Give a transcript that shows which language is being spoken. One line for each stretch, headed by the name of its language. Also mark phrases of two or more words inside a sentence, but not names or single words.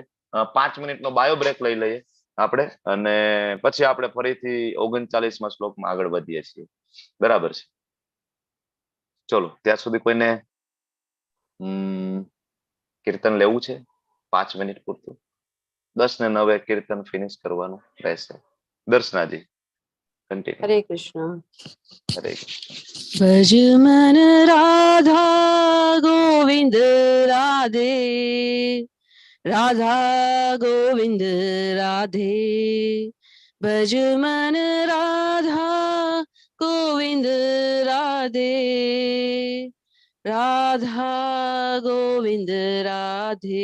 Gujarati: 5 મિનિટનો બાયો બ્રેક લઈ લઈએ આપણે, અને પછી આપણે ફરીથી 39મા શ્લોકમાં આગળ વધીએ છીએ, બરાબર છે? ચલો ત્યાં સુધી કોઈને કીર્તન લેવું છે 5 મિનિટ પૂરતું? 10:09 કીર્તન ફિનિશ કરવાનું રહેશે. દર્શનાજી કન્ટિન્યુ.
Hindi: हरे कृष्ण.
Gujarati: હરે કૃષ્ણ.
Hindi: भज मन राधा गोविंद राधे, राधा गोविंद राधे. भज मन राधा गोविंद राधे, राधा गोविंद राधे.